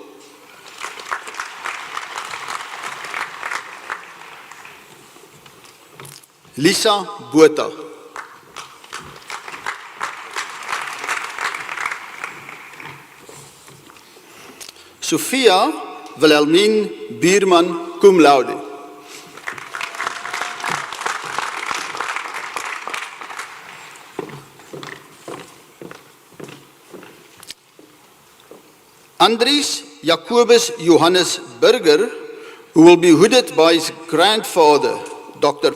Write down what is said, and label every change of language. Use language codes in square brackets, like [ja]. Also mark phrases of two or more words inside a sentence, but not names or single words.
[en] Lisa Botha. Sophia Wilhelmine Bierman, [la] cum laude. [en] Andries Jacobus Johannes Burger, who will be hooded by his grandfather, Dr.